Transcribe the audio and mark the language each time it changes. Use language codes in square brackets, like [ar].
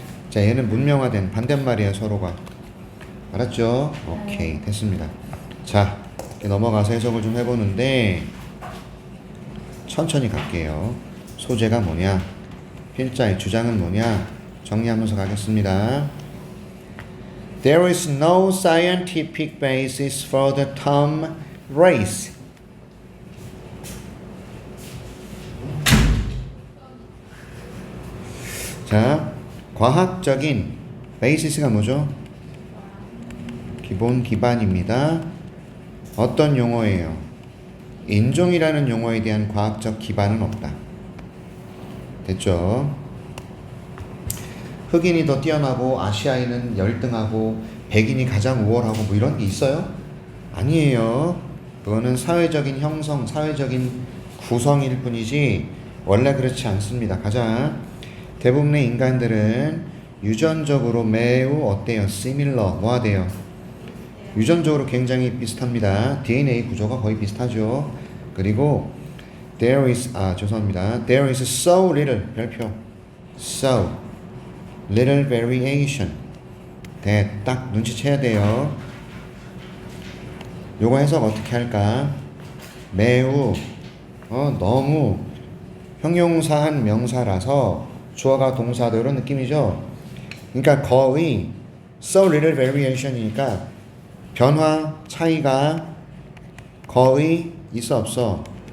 [ko] 자, 얘는 문명화된 반대말이에요, 서로가. 알았죠? 오케이, 됐습니다. 자, 이렇게 넘어가서 해석을 좀 해보는데 천천히 갈게요. 소재가 뭐냐? 필자의 주장은 뭐냐? 정리하면서 가겠습니다. [en] There is no scientific basis for the term race. [ko] 자, 과학적인 basis가 뭐죠? 기본 기반입니다. 어떤 용어예요? 인종이라는 용어에 대한 과학적 기반은 없다. 됐죠? 흑인이 더 뛰어나고 아시아인은 열등하고 백인이 가장 우월하고 뭐 이런 게 있어요? 아니에요. 그거는 사회적인 형성, 사회적인 구성일 뿐이지 원래 그렇지 않습니다. 가자. 대부분의 인간들은 유전적으로 매우 어때요? similar, 뭐하대요? 유전적으로 굉장히 비슷합니다. DNA 구조가 거의 비슷하죠. 그리고 [en] there is so little [ko] 별표 [en] so little variation [ko] 딱 눈치채야 돼요. 요거 해석 어떻게 할까? 매우 너무 형용사한 명사라서 주어가 동사도 이런 느낌이죠. 그러니까 거의 [en] so little variation [ko] 이니까 변화, 차이가 거의 있어 없어?